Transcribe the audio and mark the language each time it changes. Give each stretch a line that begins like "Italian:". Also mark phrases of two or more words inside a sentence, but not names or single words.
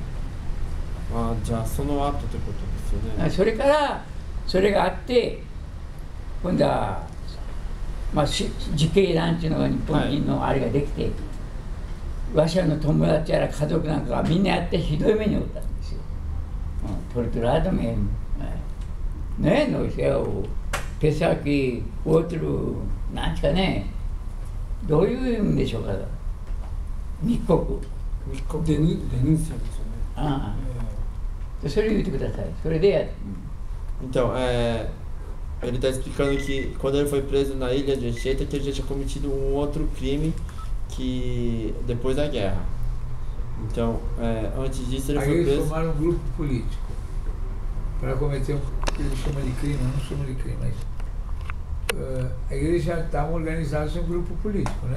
Japanese: ああ、じゃあその後ってことですよね。それからそれがあって、今度は、自警団っていうのが日本人のあれができて、わしらの友達やら家族なんかがみんなやってひどい目に遭ったんですよ。
Portuguese: torturado mesmo. Né? Nós é o pessoal que outro,
Japanese: なんていうかね、どういう意味でしょうか。密告。 denúnciaですよね。ああ。それ言ってください。それで。
Portuguese: Então, ele está explicando que quando ele foi preso na ilha de Anchieta, que ele já tinha cometido um outro crime que depois da guerra. Então, antes disso ele foi preso. Aí eles formaram um grupo político para cometer o que eles chamam de crime, não chamam de crime, mas aí eles já estavam organizados em um grupo político, né?